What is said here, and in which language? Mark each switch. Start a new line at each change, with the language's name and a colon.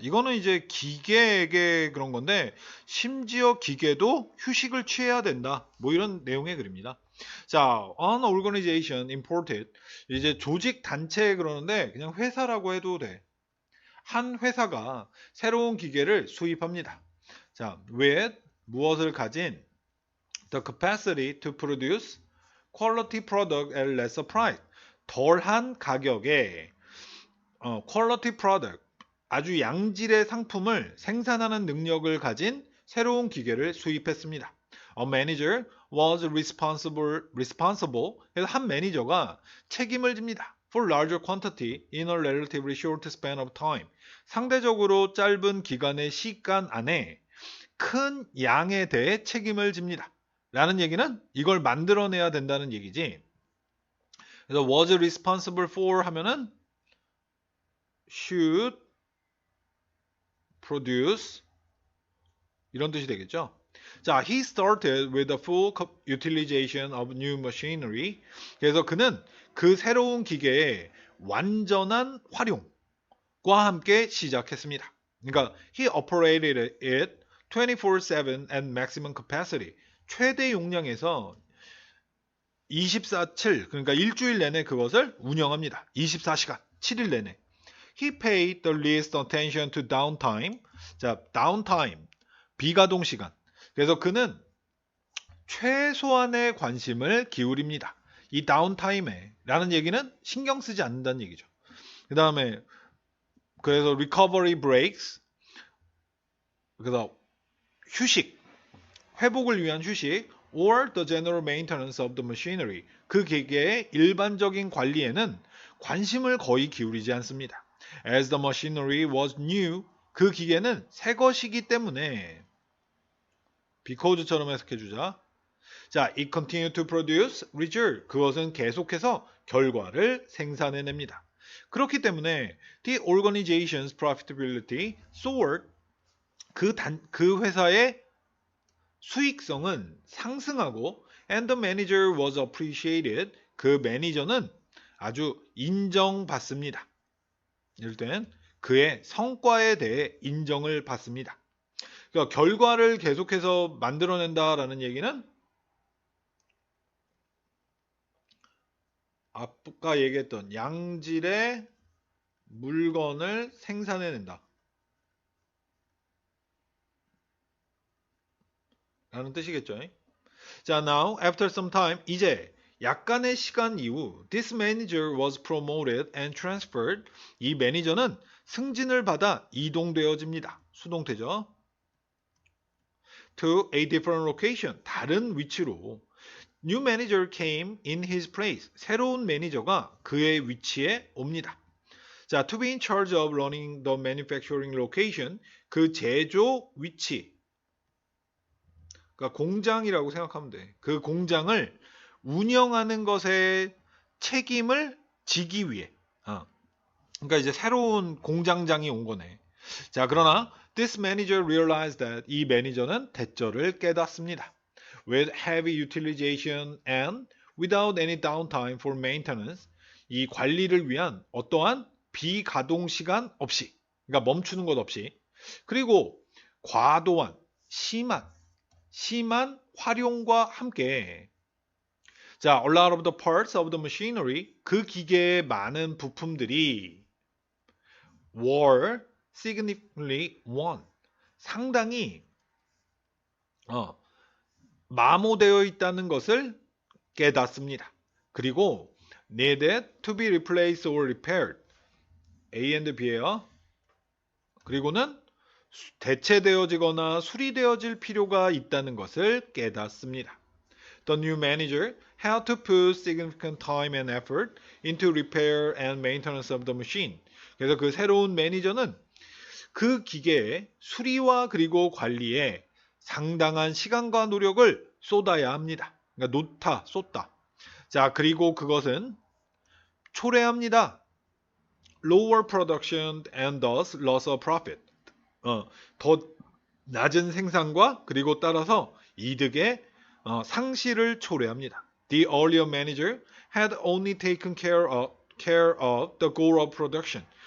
Korean: 이거는 이제 기계에게 그런 건데 심지어 기계도 휴식을 취해야 된다. 뭐 이런 내용의 글입니다. 자,
English: an organization imported
Korean: 이제 조직 단체 그러는데 그냥 회사라고 해도 돼. 한 회사가 새로운 기계를 수입합니다.
English: 자, with
Korean: 무엇을 가진
English: the capacity to produce quality product at lesser price.
Korean: 덜한 가격에
English: quality product
Korean: 아주 양질의 상품을 생산하는 능력을 가진 새로운 기계를 수입했습니다.
English: A manager was responsible.
Korean: 그래서 한 매니저가 책임을 집니다.
English: For larger quantity in a relatively short span of time.
Korean: 상대적으로 짧은 기간의 시간 안에 큰 양에 대해 책임을 집니다. 라는 얘기는 이걸 만들어내야 된다는 얘기지. 그래서
English: was responsible for
Korean: 하면은
English: should produce
Korean: 이런 뜻이 되겠죠.
English: 자, he started with the full utilization of new machinery.
Korean: 그래서 그는 그 새로운 기계의 완전한 활용과 함께 시작했습니다. 그러니까
English: he operated it 24/7 at maximum capacity.
Korean: 최대 용량에서 24/7 그러니까 일주일 내내 그것을 운영합니다. 24시간 7일 내내.
English: He paid the least attention to downtime.
Korean: 자, downtime 비가동 시간. 그래서 그는 최소한의 관심을 기울입니다. 이 다운타임에 라는 얘기는 신경 쓰지 않는다는 얘기죠. 그 다음에 그래서
English: recovery breaks
Korean: 그래서 휴식 회복을 위한 휴식
English: or the general maintenance of the machinery
Korean: 그 기계의 일반적인 관리에는 관심을 거의 기울이지 않습니다.
English: As the machinery was new
Korean: 그 기계는 새 것이기 때문에 because처럼 해석해주자.
English: 자, it continued to produce result.
Korean: 그것은 계속해서 결과를 생산해냅니다. 그렇기 때문에
English: the organization's profitability soared.
Korean: 그 회사의 수익성은 상승하고
English: and the manager was appreciated.
Korean: 그 매니저는 아주 인정받습니다. 이럴 땐 그의 성과에 대해 인정을 받습니다. 그러니까 결과를 계속해서 만들어낸다라는 얘기는 아까 얘기했던 양질의 물건을 생산해낸다 라는 뜻이겠죠.
English: 자, now after some time
Korean: 이제 약간의 시간 이후
English: this manager was promoted and transferred.
Korean: 이 매니저는 승진을 받아 이동되어집니다. 수동태죠.
English: to a different location.
Korean: 다른 위치로.
English: New manager came in his place.
Korean: 새로운 매니저가 그의 위치에 옵니다.
English: 자, to be in charge of running the manufacturing location.
Korean: 그 제조 위치. 그러니까 공장이라고 생각하면 돼. 그 공장을 운영하는 것에 책임을 지기 위해. 그러니까 이제 새로운 공장장이 온 거네. 자, 그러나
English: this manager realized that
Korean: 이 매니저는 대절을 깨닫습니다.
English: With heavy utilization and without any downtime for maintenance.
Korean: 이 관리를 위한 어떠한 비가동 시간 없이, 그러니까 멈추는 것 없이, 그리고 과도한 심한 활용과 함께 자,
English: a lot of the parts of the machinery
Korean: 그 기계의 많은 부품들이
English: were significantly worn
Korean: 상당히 마모되어 있다는 것을 깨닫습니다. 그리고
English: needed to be replaced or repaired A and B예요.
Korean: 그리고는 대체되어지거나 수리되어질 필요가 있다는 것을 깨닫습니다.
English: The new manager had to put significant time and effort into repair and maintenance of the machine.
Korean: 그래서 그 새로운 매니저는 그 기계의 수리와 그리고 관리에 상당한 시간과 노력을 쏟아야 합니다. 그러니까 쏟다. 자, 그리고 그것은 초래합니다.
English: Lower production and thus loss of profit.
Korean: 더 낮은 생산과 그리고 따라서 이득의 상실을 초래합니다.
English: The earlier manager had only taken care of the goal of production.